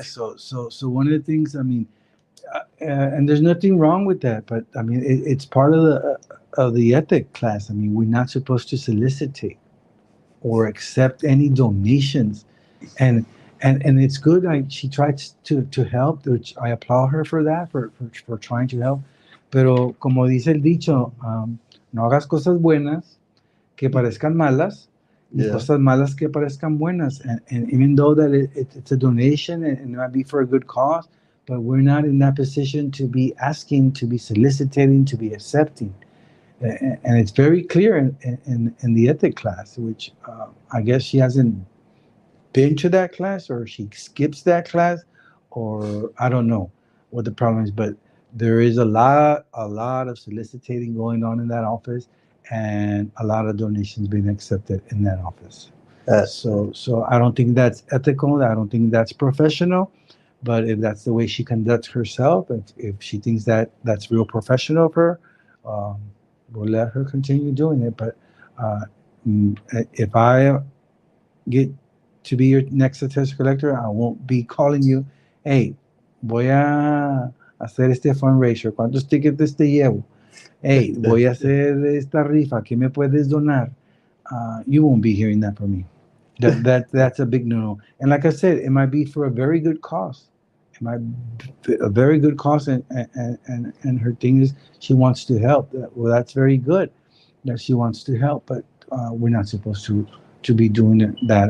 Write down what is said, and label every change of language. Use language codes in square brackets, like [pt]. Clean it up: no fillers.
[en] So one of the things I mean, and there's nothing wrong with that, but I mean it's part of the ethic class. I mean we're not supposed to solicitate or accept any donations, and and it's good. She tried to help, which I applaud her for that, for trying to help. [es] Pero como dice el dicho, no hagas cosas buenas que parezcan malas, ni [en] Yeah. [es] cosas malas que parezcan buenas. [en] And even though that it's a donation and it might be for a good cause, but we're not in that position to be asking, to be soliciting, to be accepting. And it's very clear in the ethic class, which I guess she hasn't been to that class or she skips that class, or I don't know what the problem is, but there is a lot of soliciting going on in that office and a lot of donations being accepted in that office. So I don't think that's ethical. I don't think that's professional. But if that's the way she conducts herself, if she thinks that that's real professional of her, um, we'll let her continue doing it. But uh, if I get to be your next attest collector, I won't be calling you, hey, [es] voy a hacer este fundraiser, ¿cuántos tickets te llevo? Hey, voy a hacer esta rifa, ¿qué me puedes donar? [en] You won't be hearing that from me. That's a big no. And like I said, it might be for a very good cause. It might be a very good cause, and her thing is she wants to help. Well, that's very good that she wants to help, but we're not supposed to be doing that.